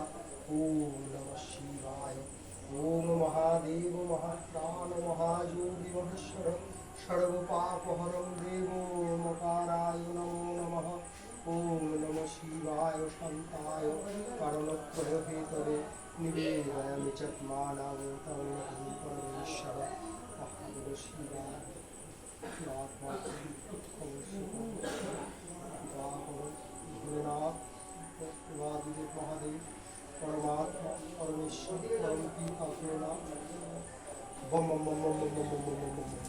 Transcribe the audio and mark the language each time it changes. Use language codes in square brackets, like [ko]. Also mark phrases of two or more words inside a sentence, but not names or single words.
[sa] ओम नमः शिवाय ओम महादेव महाप्राण महायोगी महेश्वर सर्वपापहरं देवो मकाराय नमो नमः ओम नमः शिवाय शान्ताय कारणत्रयहेतवे निवेदयामि चत्मानं तं परमेश्वर महादेव शिवाय [hi] भोलेनाथ महादेव परमात्मा परमेश्वर परम पिता भोलेनाथ बम बम बम बम बम बम बम बम